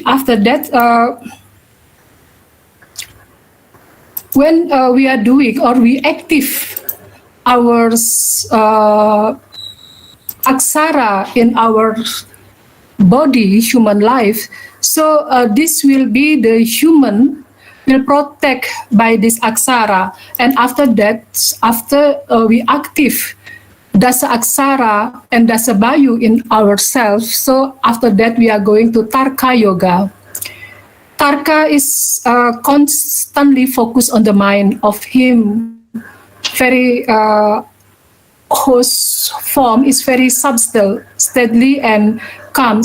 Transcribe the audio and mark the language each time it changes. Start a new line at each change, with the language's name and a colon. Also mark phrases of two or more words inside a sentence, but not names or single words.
English: After that, when we are doing or we active our aksara in our body, human life, so this will be the human will protect by this aksara. And after that, after we active dasa aksara and dasa bayu in ourselves, so after that we are going to Tarka Yoga. Tarka is constantly focused on the mind of him, very whose form is very subtle, steady and calm.